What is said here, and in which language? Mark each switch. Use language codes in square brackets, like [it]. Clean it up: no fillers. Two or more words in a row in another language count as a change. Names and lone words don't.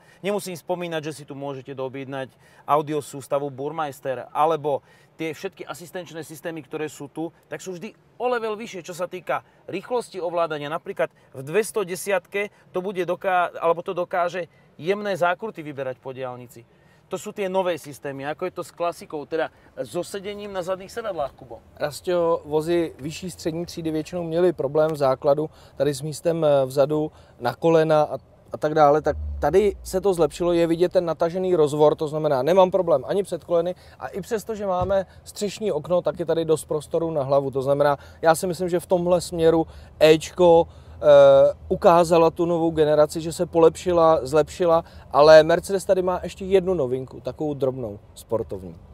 [sk] Nemusím spomínať, že si tu môžete doobjednať audio sústavu Burmeister, alebo tie všetky asistenčné systémy, ktoré sú tu, tak sú vždy o level vyššie, čo sa týka rýchlosti ovládania. Napríklad v 210 to dokáže jemné zákruty vyberať po diaľnici. To sú tie nové systémy, ako je to s klasikou, teda so sedením na zadných sedadlách, Kubo. [cs] Rastio, vozy vyšší střední třídy většinou měly problém v základu, tady s místem vzadu, na kolena a tak dále, tak tady se to zlepšilo, je vidět ten natažený rozvor, to znamená, nemám problém ani před koleny a i přesto, že máme střešní okno, tak je tady dost prostoru na hlavu, to znamená, já si myslím, že v tomhle směru Ečko ukázala tu novou generaci, že se polepšila, zlepšila, ale Mercedes tady má ještě jednu novinku, takovou drobnou, sportovní.